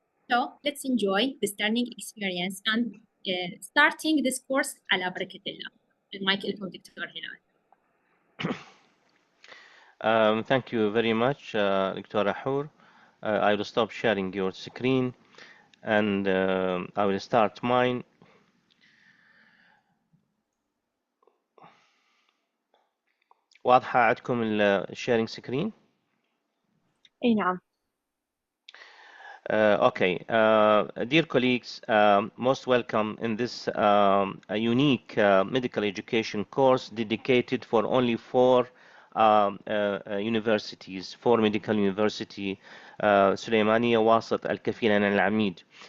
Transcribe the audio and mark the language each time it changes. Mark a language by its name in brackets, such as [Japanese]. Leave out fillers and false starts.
[English] So let's enjoy this learning experience and starting this course [Arabic] ala barakatillah. المايك لكم دكتور هلال. [English] Thank you very much, Dr. Ahur. I will stop sharing your screen and I will start mine. [Arabic] واضحة عندكم الشيرنج سكرين؟ اي نعم. [English] Okay, dear colleagues, most welcome in this unique medical education course dedicated for only 4 universities, 4 medical university, Suleimaniya, Wasit, Alkafeel, and Alameed.